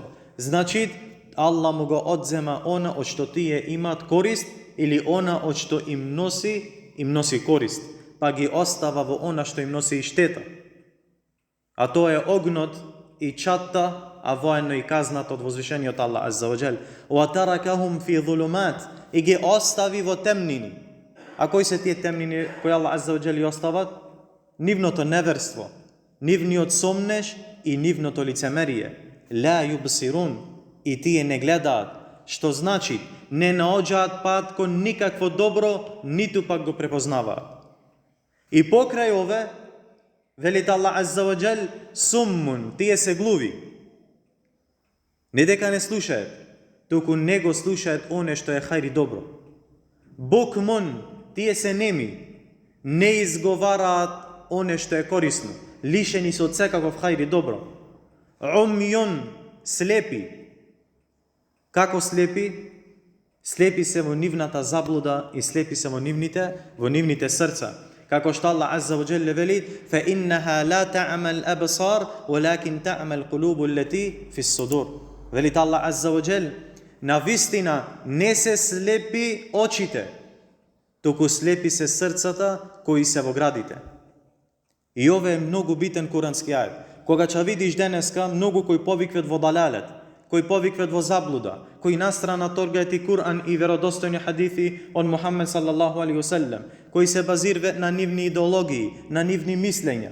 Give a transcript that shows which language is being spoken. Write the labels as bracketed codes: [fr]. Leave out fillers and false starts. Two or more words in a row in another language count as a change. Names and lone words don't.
[mk] Значи, Аллах му го одзема она од што тие имаат корист или она од што им носи корист, па ги остава во она што им носи и штета. А тоа е огнот и чатта, а воено и казната од возвишениот Аллах [ar] عز وجل. وَتَرَكَهُمْ فِي ظُلُمَاتٍ [mk] и ги остави во темнини. А кои се тие темнини кои Аллах [ar] عز وجل [mk] ги остават? Нивното неверство, нивниот сомнеш и нивното лицемерие. [ar] لا يبصرون [mk] и тие не гледаат, што значи не наоѓаат пат кон никакво добро, ниту пак го препознаваат. И покрај ове, велит Аллах [ar] عز وجل, [mk] суммун, тие се глуви. Не дека не слушаат, туку не го слушаат оне што е хајри добро. Букмун, тие се неми, не изговараат оне што е корисно, лишени се од секаков хајри добро. Умјун, слепи. Како слепи? Слепи се во нивната заблуда и слепи се во нивните срца. Како што Аллах [ar] عز وجل [mk] вели, [ar] فَإِنَّهَا لَا تَعْمَ الْأَبْصَارِ وَلَكِنْ تَعْمَ الْقُلُوبُ الَّتِي فِي الصُّدُورِ. [mk] Велит Аллах [ar] عز وجل, [mk] на вистина не се слепи очите, туку слепи се срцата кои се во градите. И ова е многу битен курански ајет. Кога ќе видиш денеска многу кои повикват во далалет, кои повикват во заблуда, кои настрана торгаат и Куран и веродостојни хадиси од Мухаммед [ar] صلى الله عليه وسلم, [mk] кои се базираат на нивни идеологии, на нивни мислења.